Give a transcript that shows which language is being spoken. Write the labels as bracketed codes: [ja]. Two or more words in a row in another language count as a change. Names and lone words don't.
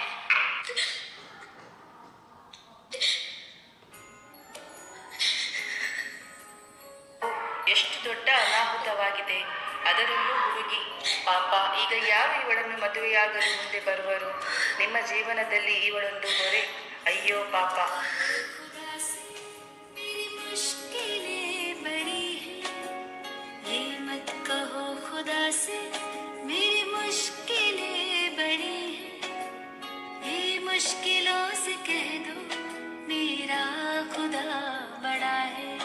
[kn] ಎಷ್ಟು ದೊಡ್ಡ ಅನಾಹುತವಾಗಿದೆ. ಅದರಲ್ಲೂ ಹುಡುಗಿ ಪಾಪ. ಈಗ ಯಾರು ಇವಳನ್ನು ಮದುವೆಯಾಗಲು ಮುಂದೆ ಬರುವರು? ನಿಮ್ಮ ಜೀವನದಲ್ಲಿ ಇವಳೊಂದು ಹೊರೆ. ಅಯ್ಯೋ ಪಾಪ. [hi] मुश्किलों से कह दो मेरा खुदा बड़ा है.